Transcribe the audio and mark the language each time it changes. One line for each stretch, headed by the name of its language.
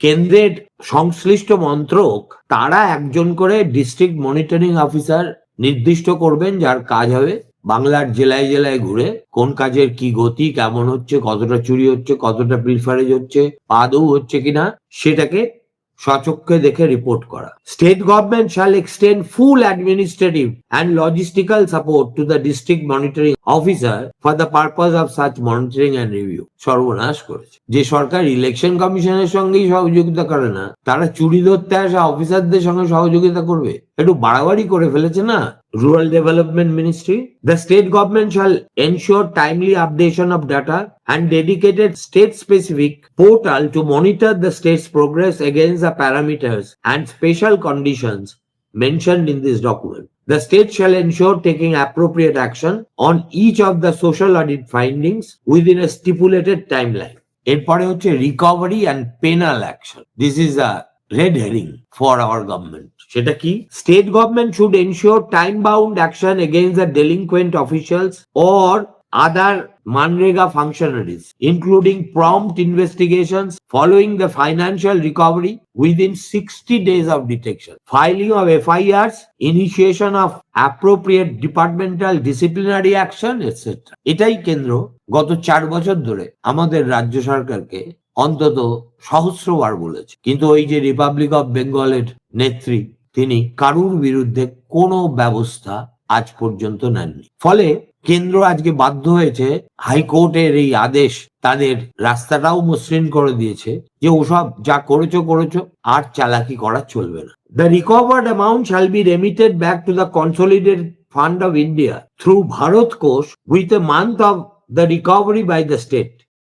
Bangla: কেন্দ্রের সংশ্লিষ্ট মন্ত্রক তারা একজন করে ডিস্ট্রিক্ট মনিটরিং অফিসার নির্দিষ্ট করবেন, যার কাজ হবে বাংলার জেলায় জেলায় ঘুরে কোন কাজের কি গতি, কেমন হচ্ছে, কতটা চুরি হচ্ছে, কতটা পিলফারেজ হচ্ছে, আদৌ হচ্ছে কিনা সেটাকে সচক্ষে দেখে রিপোর্ট করা।
English: State government shall extend full administrative and logistical support to the district monitoring officer for the purpose of such monitoring and review.
Bangla: সর্বনাশ করেছে। যে সরকার ইলেকশন কমিশনের সঙ্গেই সহযোগিতা করে না, তারা চুরি ধরতে আসা অফিসারদের সঙ্গে সহযোগিতা করবে? একটু বাড়াবাড়ি করে ফেলেছে না?
English: Rural Development Ministry. The state government shall ensure timely updation of data and dedicated state-specific portal to monitor the state's progress against the parameters and special conditions mentioned in this document. The state shall ensure taking appropriate action on each of the social audit findings within a stipulated timeline.
Bangla: এরপরে হচ্ছে
English: recovery and penal action. This is a red herring for our government.
Bangla: সেটা কি?
English: State government should ensure time-bound action against the delinquent officials or other Manrega functionaries, including prompt investigations following the financial recovery within 60 days of detection, filing of FIRs, initiation of appropriate departmental disciplinary action, etc.
Bangla: এটাই কেন্দ্র গত 4 বছর ধরে আমাদের রাজ্য সরকারকে অন্তত সহস্রবার বলেছে, কিন্তু ওই যে রিপাবলিক অফ বেঙ্গলের নেত্রী, তিনি কারুর বিরুদ্ধে কোনো ব্যবস্থা আজ পর্যন্ত নেননি। ফলে কেন্দ্র আজকে বাধ্য হয়েছে হাইকোর্টের এই আদেশ তাদের রাস্তাটাও মসৃণ করে দিয়েছে যে ওসব যা করেছো করেছো, আর চালাকি করা চলবে না।
English: The recovered amount shall be remitted back to the Consolidated Fund of India through Bharat Kosh with a month of the recovery by the state.